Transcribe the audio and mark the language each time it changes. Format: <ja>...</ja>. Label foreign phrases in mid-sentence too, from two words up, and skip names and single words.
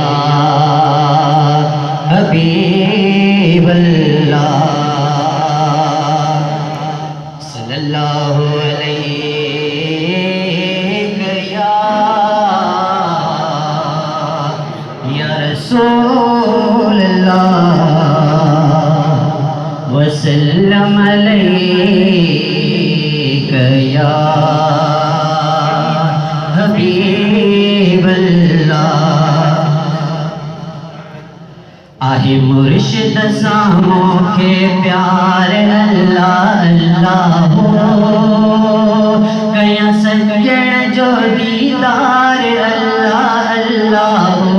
<ar>حبيب الله صلى الله عليك يا رسول الله وسلم عليك يا حبيب الله.</ar> <sd>आहे मुर्शिद सामो के प्यार अल्लाह अल्लाह हो कया सजण जो दीदार अल्लाह अल्लाह हो।</sd>